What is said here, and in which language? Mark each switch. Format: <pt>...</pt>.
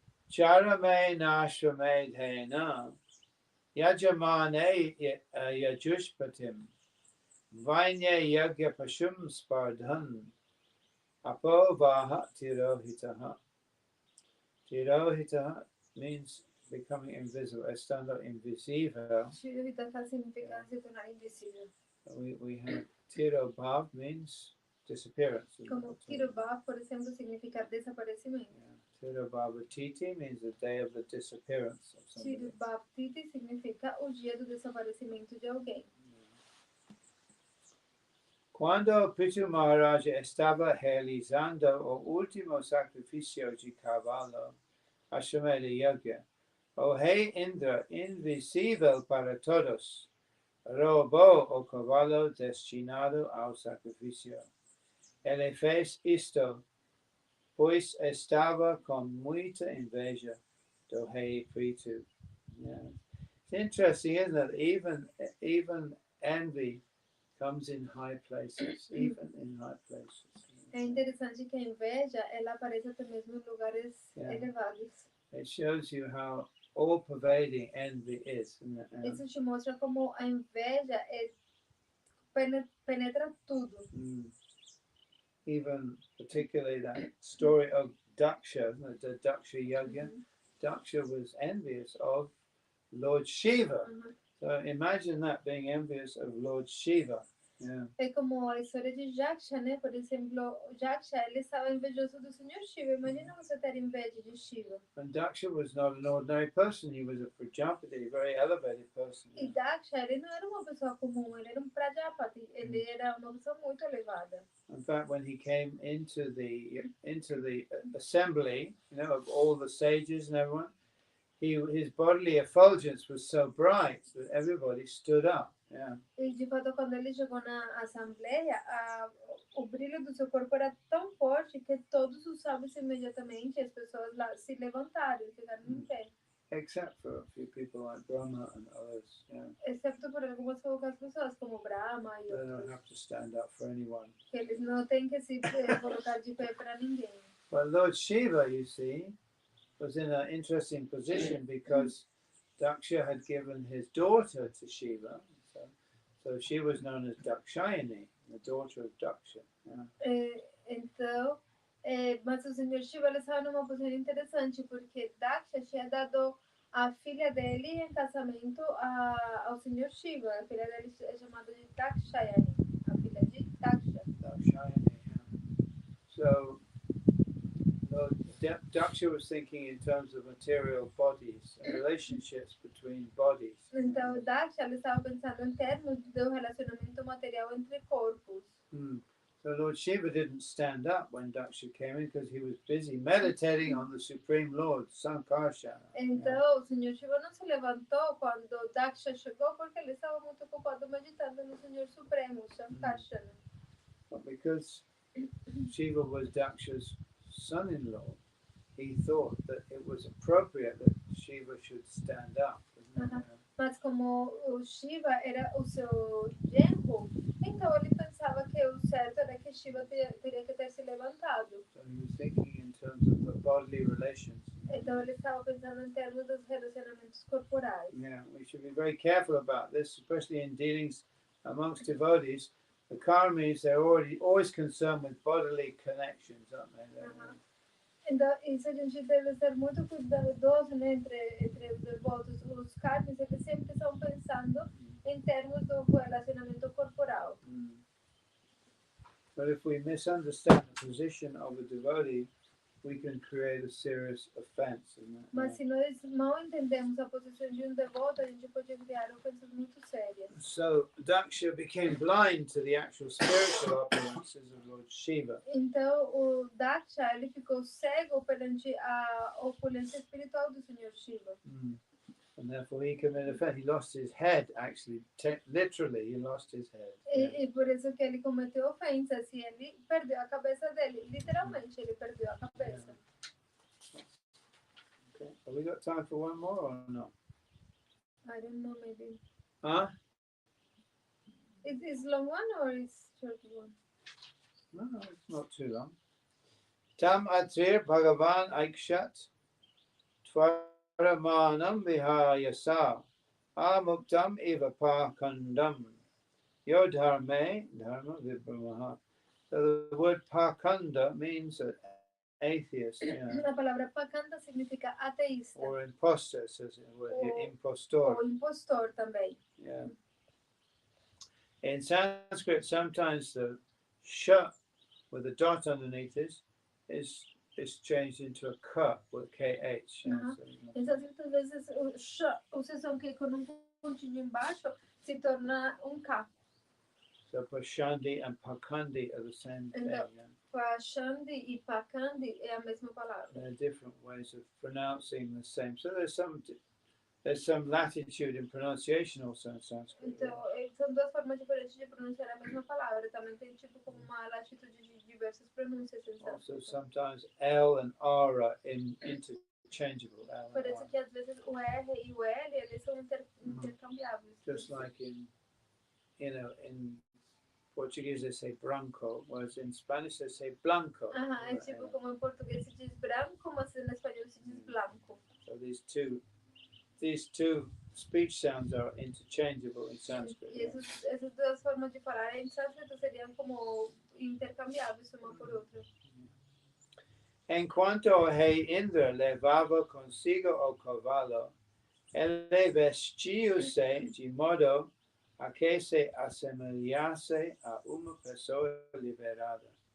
<sa>Charame nashrame dhena yajamane yajushpatim vaine yagya pashum spardhan apo vaha tirohitaha.</sa> <en>Tirohita means becoming invisible,</en> <pt>estando invisível. Tirohita significa se tornar invisível.</pt> <en>We have Tirobhav means disappearance.</en> <pt>Como Tirobhav, por exemplo, significa desaparecimento.</pt> <en>Tirobhavatiti means the day of the disappearance of somebody.</en> <pt>Tirobhavtiti significa o dia do desaparecimento de alguém. Quando Pitu Maharaj estava realizando o último sacrifício de cavalo, Ashwamedha Yagya, o rei Indra, invisível para todos, roubou o cavalo destinado ao sacrifício. Ele fez isto, pois estava com muita inveja do rei Pitu.</pt> <en>Yeah. It's interesting, isn't it? Even envy comes in high places, even in high places.</en> <pt>É interessante que a inveja, ela aparece até mesmo em lugares elevados.</pt> <en>It shows you how all-pervading envy is.</en> <pt>Isso te mostra como a inveja penetra tudo.</pt> <en>Even particularly that story of Daksha, the Daksha Yajna. Daksha was envious of Lord Shiva. So imagine that, being envious of Lord Shiva. Yeah.</en> <pt>É como a história de Jaksha, né? Por exemplo, Jaksha, ele estava invejoso do Senhor Shiva. Imagina você ter inveja de Shiva.</pt> <en>And Daksha was not an ordinary person. He was a Prajapati, a very elevated person.</en> <pt>E Daksha, ele não era uma pessoa comum. Ele era um Prajapati. Ele era uma pessoa muito elevada.</pt> <en>In fact, when he came into the assembly, of all the sages and everyone, his bodily effulgence was so bright that everybody stood up. Yeah.</en> <pt>E de fato, quando ele chegou na assembleia, o brilho do seu corpo era tão forte que todos os sábios imediatamente, as pessoas lá se levantaram e ficaram em pé.</pt> <en>Except for a few people like Brahma and others. Yeah.</en> <pt>Excepto por algumas poucas pessoas, como Brahma e</pt> <en>They don't</en> <pt>outros.</pt> <en>have to stand up for anyone.</en> <pt>Que eles não têm que se colocar de pé para ninguém.</pt> <en>But Lord Shiva, you see, was in an interesting position because Daksha had given his daughter to Shiva. So she was known as Dakshayani, the daughter of Daksha. Yeah.</en> <pt>Então, mas o Senhor Shiva ele estava numa posição interessante, porque Daksha tinha dado a filha dele em casamento ao Senhor Shiva. A filha dele é chamada de Dakshayani, a filha de Daksha.</pt> <en>Dakshayani, yeah. So Daksha was thinking in terms of material bodies and relationships between bodies.</en> <pt>Então, Daksha ele estava pensando em termos do relacionamento material entre corpos.</pt> <en>So Lord Shiva didn't stand up when Daksha came in because he was busy meditating on the Supreme Lord, Sankarsana.</en> <pt>Então, o Senhor Shiva não se levantou quando Daksha chegou porque ele estava muito ocupado meditando no Senhor Supremo, Sankarsana.</pt> <en>But because Shiva was Daksha's son-in-law, he thought that it was appropriate that Shiva should stand up.</en> <pt>Mas como o Shiva era o seu genro, então ele pensava que o certo era que Shiva teria que ter se levantado.</pt> <en>So he was thinking in terms of the bodily relations.</en> <pt>Então ele estava pensando em termos dos relacionamentos corporais.</pt> <en>Yeah, we should be very careful about this, especially in dealings amongst devotees. The karmis, they're always concerned with bodily connections, aren't they?</en> <pt>Então, isso a gente deve ser muito cuidadoso, né, entre os devotos. Os karmis, eles sempre estão pensando em termos do relacionamento corporal.</pt> <en>But if we misunderstand the position of a devotee, we can create a serious offense.</en> <pt>Mas se nós mal entendemos a posição de devoto, a gente pode criar ofensas muito sérias.</pt> <en>So Daksha became blind to the actual spiritual opulences of Lord Shiva.</en> <pt>Então o Daksha ele ficou cego perante a opulência espiritual do Senhor Shiva.</pt> <en>And therefore he committed offense. He lost his head, actually. Literally, he lost his head.</en> <pt>E por isso que ele cometeu ofensa. Assim, ele perdeu a cabeça dele. Literalmente, ele perdeu a cabeça.</pt> <en>Okay. Have we got time for one more or not? I don't know, maybe. Huh? Is long one or is short one? No, it's not too long.</en> <sa>Tam atrir Bhagavan Aikshat Tvaramanam Vihayasa Amuktam Eva Pakandam Yodharme Dharma Vibramaha.</sa> <en>So the word Pakanda means an atheist,</en> <pt>A palavra pacanta significa ateísta.</pt> <en>or imposter, says it,</en> <pt>Ou impostor. impostor também.</pt> <en>Yeah. In Sanskrit, sometimes the sh with a dot underneath is changed into a k with kh. Yeah, Uhum. so,</en> <pt>Em sânscrito, às vezes, o som que com um pontinho embaixo se torna K.</pt> <en>so Pashandi and Pakandi are the same thing.</en> <pt>Então,</pt> <en>Yeah?</en> <pt>Pachandi e Pakandi é a mesma palavra.</pt> <en>There are different ways of pronouncing the same. So there's some latitude in pronunciation also in Sanskrit.</en> <pt>Então, são duas formas diferentes de pronunciar a mesma palavra. Também tem tipo como uma latitude de diversas pronúncias em</pt> <en>Also,</en> <pt>sânscrito.</pt> <en>sometimes L and R are interchangeable. L and</en> <pt>Parece</pt> <en>R.</en> <pt>que às vezes o R e o L eles são intercambiáveis.</pt> <en>Just like in Portuguese they say branco, whereas in Spanish they say blanco.</en> <pt>É tipo como em português se diz branco, mas em espanhol se diz blanco.</pt> <en>So these two speech sounds are interchangeable in Sanskrit.</en> <pt>E essas duas formas de falar em sânscrito seriam como intercambiáveis uma por outra. En cuanto a Rey Indra levava consigo o cavalo, ele vestiu-se de modo a que se assemelhasse a uma pessoa liberada.</pt>